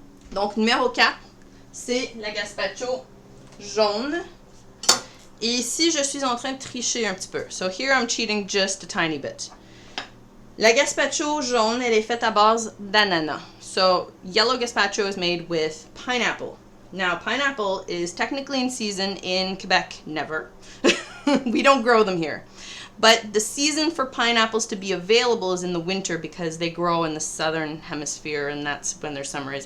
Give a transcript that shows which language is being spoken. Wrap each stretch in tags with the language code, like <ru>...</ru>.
<fr>Donc, numéro 4, c'est la gazpacho jaune. Et ici, je suis en train de tricher un petit peu.</fr> <en>So here I'm cheating just a tiny bit.</en> <fr>La gazpacho jaune, elle est faite à base d'ananas.</fr> <en>So yellow gazpacho is made with pineapple. Now, pineapple is technically in season in Quebec, never. We don't grow them here. But the season for pineapples to be available is in the winter because they grow in the southern hemisphere and that's when their summer is.</en>